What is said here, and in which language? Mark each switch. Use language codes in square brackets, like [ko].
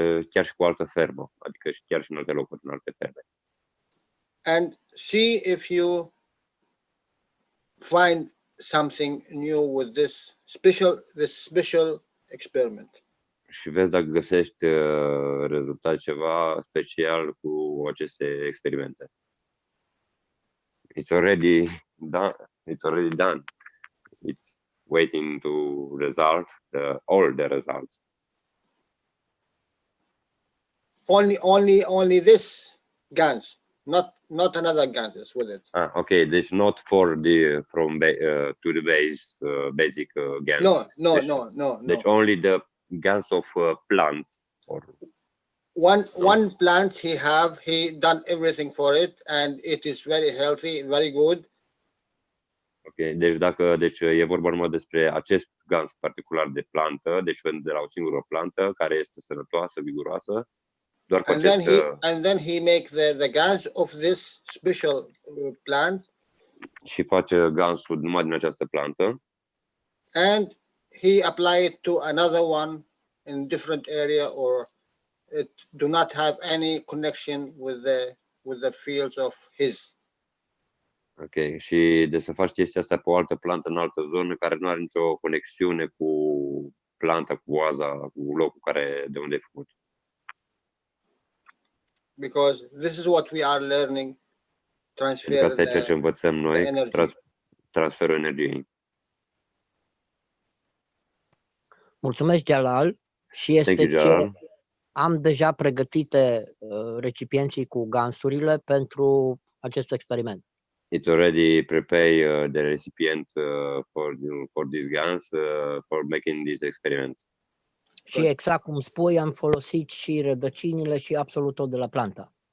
[ro] chiar și cu altă fermă, adică chiar și în alte locuri, în alte ferme. [en] And see if you find something new with this special experiment. [ro] Și vezi dacă găsești rezultat ceva special cu aceste experimente. [en] It's already done. It's waiting to result all the results. Only this gans, not another ganses with it. Okay. Deci not for the to the base basic gans. No. Deci only the gans of plant or one plant he done everything for it, and it is very healthy, very good. [ro] Ok, deci e vorba numai despre acest gans particular de plantă, deci de la o singură plantă care este sănătoasă, viguroasă, doar cu [en] and then he make the gans of this special plant. [ro] Și face gansul numai din această plantă. [en] And he apply it to another one in different area, or it do not have any connection with the fields of his. [ro] Ok, și de să faci chestia asta pe o altă plantă în altă zonă care nu are nicio conexiune cu planta, cu oaza, cu locul de unde e făcut. [en] Because this is what we are learning, [ro] transfer ceea ce învățăm noi, transferul energiei. Mulțumesc, Jalal. Și este ce am deja pregătite recipienții cu gansurile pentru acest experiment. [en] It's already prepared the recipient for this gans for making this experiment. [ro] Și exact cum spui, am folosit și rădăcinile și absolut tot de la planta.